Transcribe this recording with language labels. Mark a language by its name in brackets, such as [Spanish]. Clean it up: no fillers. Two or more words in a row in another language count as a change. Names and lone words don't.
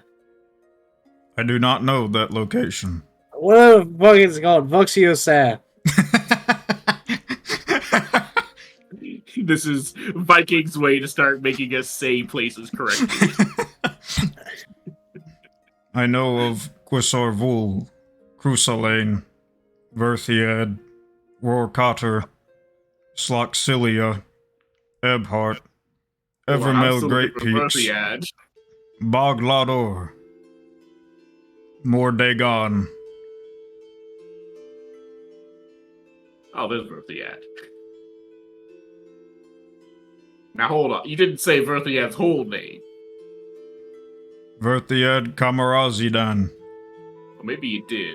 [English] I do not know that location. What the fuck is it called? Vusseoxath. This is Vikings' way to start making us say places correctly. I know of Quisarvul, Crusalane, Verthiad, Rorcotter, Sloxilia, Ebhart, Evermel Great Peaks, Boglador, Mordagon. Oh, there's Verthiad. Now hold on, you didn't say Verthiad's whole name. Verthiad Kamarazidan. Or maybe you did.